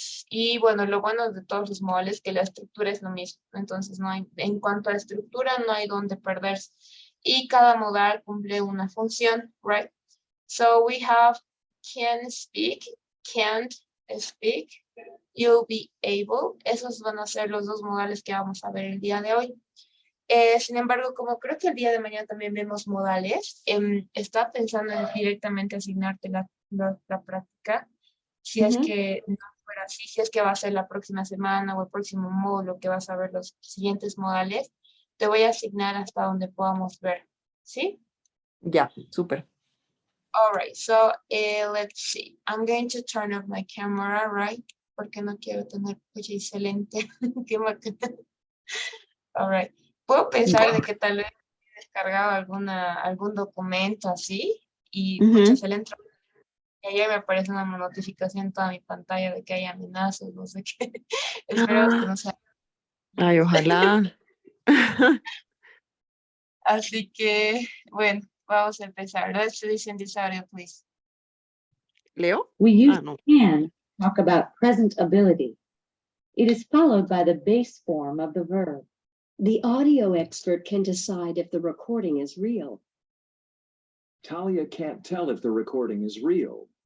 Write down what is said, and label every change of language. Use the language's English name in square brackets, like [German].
[Spanish] Y bueno, lo bueno de todos los modales es que la estructura es lo mismo. Entonces, no hay, en cuanto a la estructura, no hay donde perderse. Y cada modal cumple una función, right? [English] So we have can speak, can't speak, you'll be able. [Spanish] Esos van a ser los dos modales que vamos a ver el día de hoy. Sin embargo, como creo que el día de mañana también vemos modales, está pensando en directamente asignarte la práctica. Si es que no fuera así, si es que va a ser la próxima semana o el próximo módulo que vas a ver los siguientes modales, te voy a asignar hasta donde podamos ver. ¿Sí? Ya, super. [English] All right, so let's see. I'm going to turn off my camera, right? [Spanish] Porque no quiero tener coche excelente. Qué bacán. [English] All right. [Spanish] Puedo pensar de que tal vez he descargado algún documento así y se le entra y ayer me aparece una notificación en toda mi pantalla de que hay amenazas, no sé qué. Esperemos que no sea. Ay, ojalá. Así que, bueno, vamos a empezar. [English] Let's listen this audio, please. [Spanish] ¿Leo? [English] We use [Spanish] No. [English] can to talk about present ability. It is followed by the base form of the verb. The audio expert can decide if the recording is real. Talia can't tell if the recording is real.